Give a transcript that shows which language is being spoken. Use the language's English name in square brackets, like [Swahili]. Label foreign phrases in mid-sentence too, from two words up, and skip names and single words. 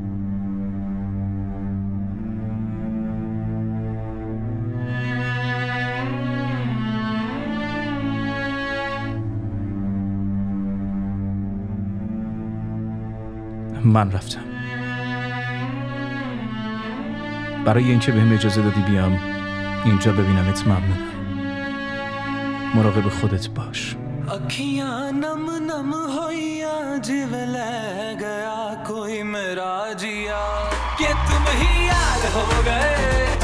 [Persian] من رفتم. برای اینکه بهم اجازه دادی بیام اینجا ببینمت ممنونم. مراقب خودت باش. [Punjabi] ਅਖੀਆਂ ਨਮ ਨਮ ਹੋਈਆਂ ਜਿਵੇਂ ਲੈ ਗਿਆ ਕੋਈ ਮੇਰਾ ਜੀਆ [Hindi] कि तुम ही याद हो गए